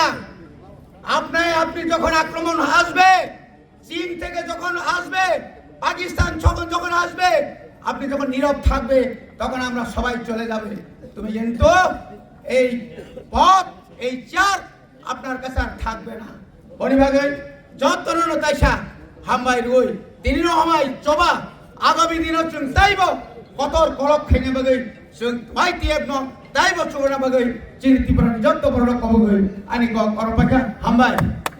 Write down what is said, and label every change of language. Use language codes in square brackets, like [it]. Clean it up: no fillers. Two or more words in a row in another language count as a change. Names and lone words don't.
[bn] আপনি যখন আক্রমণ আসবে, চীন থেকে যখন আসবে, পাকিস্তান যখন আসবে, আপনি যখন নীরব থাকবে তখন আমরা সবাই চলে যাবে। তুমি কিন্তু এই পথ, এই চেয়ার আপনার কাছে আর থাকবে না। [trp] বনিভাগে যতন তাইসা হামবাই রুই তিনি হামাই চবা আগামী দিন তাইব কতর কলক খেঙে বাগৈ जों माइती एबनो दाइबो चुगना बागै जोंनि त्रिपुरानि जत्त बर'नो कबगै आंनि गरम बायखा हामबाय।